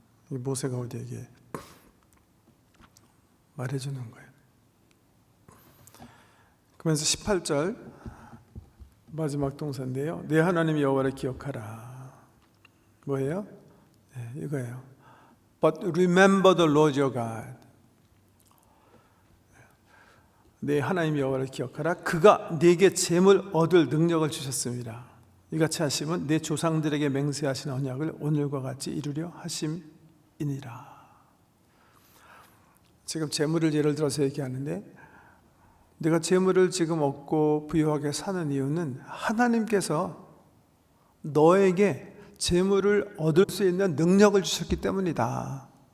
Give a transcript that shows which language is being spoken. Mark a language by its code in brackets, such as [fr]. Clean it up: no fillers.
[ko] 이 모세가 우리에게 말해주는 거예요. 그러면서 18절 마지막 동사인데요. 내 하나님 여호와를 기억하라. 뭐예요? 네, 이거예요. [en] But remember the Lord your God. [ko] 내 하나님 여호와를 기억하라. 그가 네게 재물 얻을 능력을 주셨습니다. 이같이 하심은 내 조상들에게 맹세하신 언약을 오늘과 같이 이루려 하심이니라. 지금 재물을 예를 들어서 얘기하는데, 내가 재물을 지금 얻고 부유하게 사는 이유는 하나님께서 너에게 재물을 얻을 수 있는 능력을 주셨기 때문이다.